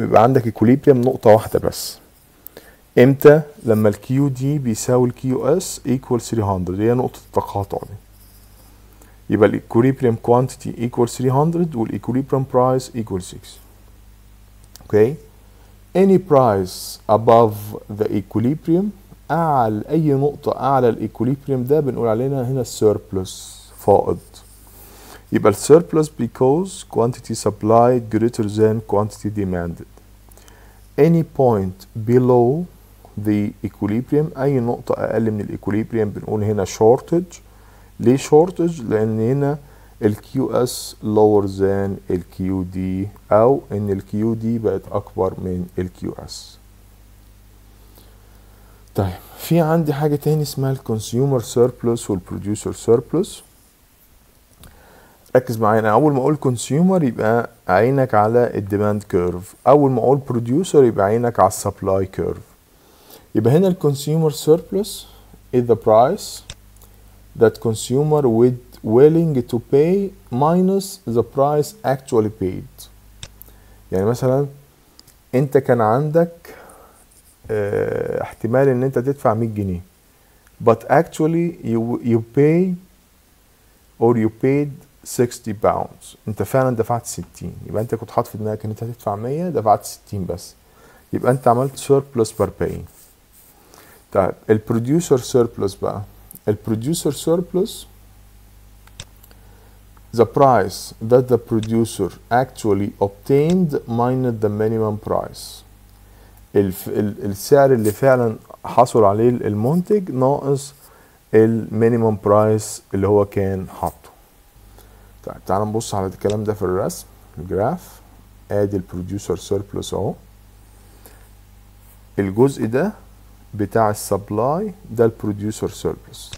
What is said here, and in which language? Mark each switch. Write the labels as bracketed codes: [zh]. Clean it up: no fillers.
[ar] يبقى عندك equilibrium نقطة واحدة بس. امتى؟ لما ال QD بيساوي ال QS equal 300، هي نقطة التقاطع دي. [en] يبقى ال equilibrium quantity equal 300 وال equilibrium price equal 6. [ar] اوكي، [en] any price above the equilibrium، [ar] أي نقطة أعلى ال equilibrium ده بنقول علينا هنا surplus فائض. [en] يبقى ال surplus because quantity supplied greater than quantity demanded. any point below the equilibrium، [ar] أي نقطة أقل من ال equilibrium بنقول هنا shortage. ليه shortage؟ لأن هنا ال QS [en] lower than [ar] ال QD أو إن ال QD بقت أكبر من ال QS. طيب في عندي حاجة تاني اسمها ال consumer surplus وال producer surplus. ركز معايا، أنا أول ما أقول consumer يبقى عينك على ال demand curve، أول ما أقول producer يبقى عينك على ال supply curve. يبقى هنا ال [en] consumer surplus is the price that consumer willing to pay minus the price actually paid. [ar] يعني مثلا انت كان عندك احتمال ان انت تدفع 100 جنيه [en] but actually you pay or you paid 60 pounds. [ar] انت فعلا دفعت 60، يبقى انت كنت حاطط في دماغك ان انت هتدفع 100 دفعت 60 بس، يبقى انت عملت [en] surplus per paying. [ar] طيب البروديوسر [en] surplus بقى، البروديوسر surplus the price that the producer actually obtained minus the minimum price. [ar] السعر اللي فعلا حصل عليه المنتج ناقص المينيمم برايس اللي هو كان حاطه. طيب تعال نبص على الكلام ده في الرسم الجراف. ادي البروديوسر سيربلس اهو، الجزء ده بتاع السبلاي ده البروديوسر سيربلس.